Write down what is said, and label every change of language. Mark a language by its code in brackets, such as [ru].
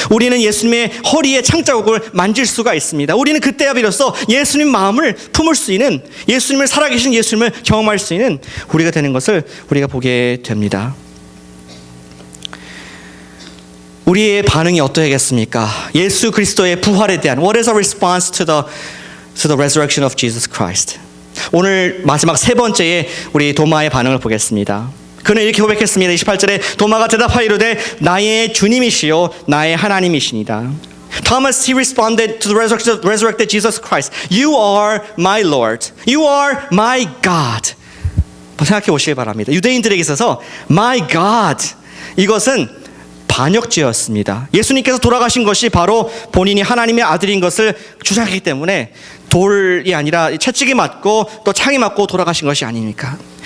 [ko] 우리는 예수님의 허리에 창자국을 만질 수가 있습니다. 우리는 그때야 비로소 예수님 마음을 품을 수 있는, 예수님을, 살아계신 예수님을 경험할 수 있는 우리가 되는 것을 우리가 보게 됩니다. 우리의 반응이 어떠하겠습니까? 예수 그리스도의 부활에 대한 [en] What is our response to the resurrection of Jesus Christ? [ko] 오늘 마지막 세 번째에 우리 도마의 반응을 보겠습니다. 그는 이렇게 고백했습니다. 28절에 도마가 대답하여 이르되 나의 주님이시요 나의 하나님이시니라. [en] Thomas, he responded to the resurrected Jesus Christ. You are my Lord. You are my God. [ko] 생각해 보시기 바랍니다. 유대인들에게 있어서 [en] my God, [ko] 이것은 반역죄였습니다. 예수님께서 돌아가신 것이 바로 본인이 하나님의 아들인 것을 주장했기 때문에 돌이 아니라 채찍이 맞고 또 창이 맞고 돌아가신 것이 아닙니까?